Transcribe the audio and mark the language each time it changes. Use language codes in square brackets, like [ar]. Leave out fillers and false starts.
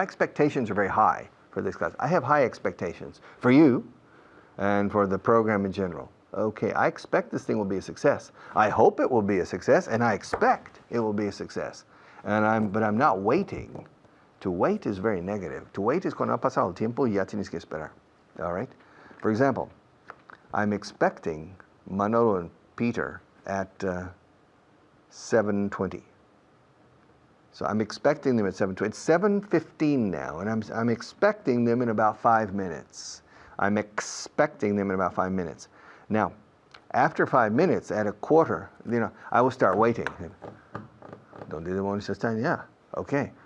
[en] My expectations are very high for this class. I have high expectations for you and for the program in general. Okay, I expect this thing will be a success. I hope it will be a success, and I expect it will be a success. But I'm not waiting. To wait is very negative. To wait is [es] cuando ha pasado el tiempo y ya tienes que esperar. [en] All right? For example, I'm expecting Manolo and Peter at 7:20. So I'm expecting them at 7:20. It's 7:15 now, and I'm expecting them in about 5 minutes. I'm expecting them in about 5 minutes. Now, after 5 minutes, at a quarter, I will start waiting. [es] ¿Dónde demonios están? [en] Yeah, okay.